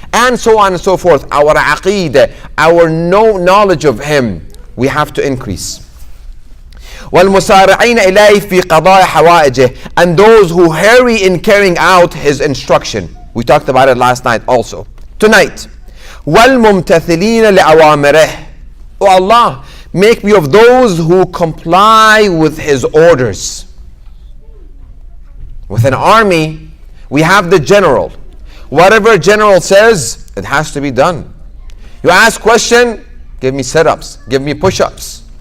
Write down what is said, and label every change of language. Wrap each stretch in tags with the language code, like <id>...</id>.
<en>And so on and so forth. Our aqeed, our knowledge of him, we have to increase.</en> <ar>وَالْمُسَارِعِينَ إِلَيْهِ فِي قَضَاءِ حَوَائِجِهِ,</ar> <en>and those who hurry in carrying out his instruction. We talked about it last night also. Tonight,</en> <ar>وَالْمُمْتَثِلِينَ لِأَوَامِرِهِ.</ar> <en>Oh Allah, make me of those who comply with his orders. With an army, we have the general. Whatever general says, it has to be done. You ask question, give me sit-ups, give me push-ups.</en>